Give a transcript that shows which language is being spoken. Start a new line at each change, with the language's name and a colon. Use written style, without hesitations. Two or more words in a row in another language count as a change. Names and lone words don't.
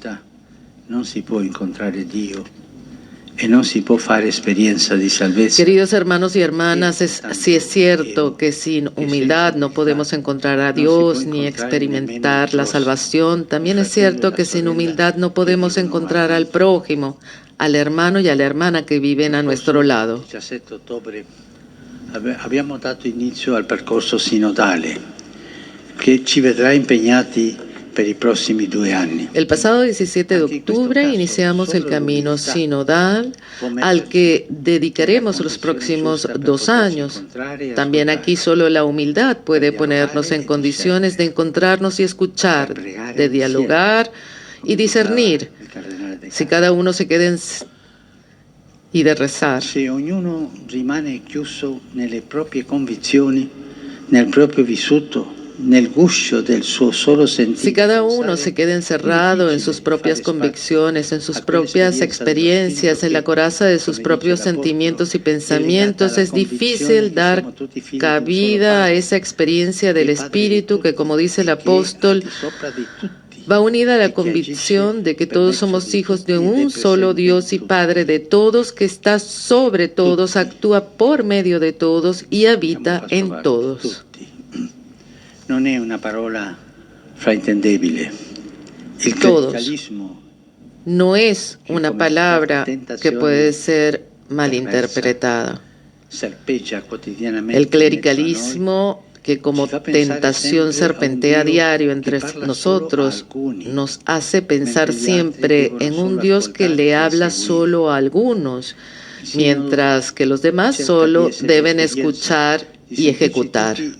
Spanish: Queridos hermanos y hermanas, sí es cierto que sin humildad no podemos encontrar a Dios ni experimentar la salvación. También es cierto que sin humildad no podemos encontrar al prójimo, al hermano y a la hermana que viven a nuestro lado.
Italian: El 17 ottobre abbiamo dato inizio al percorso sinodale che ci vedrà impegnati per i prossimi 2 anni.
Spanish: El pasado 17 de octubre iniciamos el camino sinodal al que dedicaremos los próximos 2 años. También aquí solo la humildad puede ponernos en condiciones de encontrarnos y escuchar, de dialogar y discernir. Si cada uno se queda y de rezar.
Italian: Se ognuno rimane chiuso nelle proprie convinzioni, nel proprio vissuto, nel guscio del suo solo sentire.
Spanish: Si cada uno se queda encerrado en sus propias convicciones, en sus propias experiencias, en la coraza de sus propios sentimientos y pensamientos, es difícil dar cabida a esa experiencia del Espíritu que, como dice el apóstol, va unida a la convicción de que todos somos hijos de un solo Dios y Padre de todos, que está sobre todos, actúa por medio de todos y habita en todos.
Italian: Non è una parola fraintendibile. Il clericalismo
Spanish: no es una palabra que puede ser malinterpretada. El clericalismo, que como tentación serpentea a diario entre nosotros, nos hace pensar siempre en un Dios que le habla solo a algunos, mientras que los demás solo deben escuchar y ejecutar.